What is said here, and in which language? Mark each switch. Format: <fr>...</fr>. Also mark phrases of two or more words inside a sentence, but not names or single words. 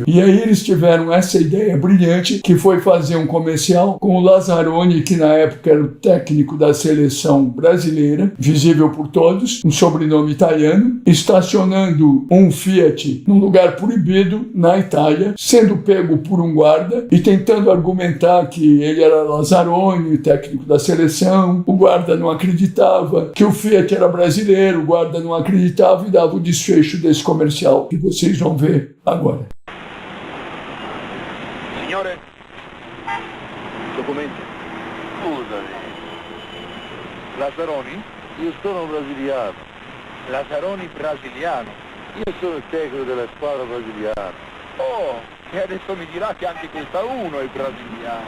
<pt>E aí eles tiveram essa ideia brilhante, que foi fazer um comercial com o Lazzaroni, que na época era o técnico da seleção brasileira, visível por todos, um sobrenome italiano, estacionando um Fiat num lugar proibido na Itália, sendo pego por um guarda e tentando argumentar que ele era Lazzaroni, o técnico da seleção. O guarda não acreditava que o Fiat era brasileiro, o guarda não acreditava e dava o desfecho desse comercial que vocês vão ver agora.</pt> <it>Signore, documenti. Scusami. Lazzaroni? Io sono brasiliano. Lazzaroni brasiliano? Io sono il tecnico della squadra brasiliana. Oh, e adesso mi dirà che anche questa uno è brasiliano.</it>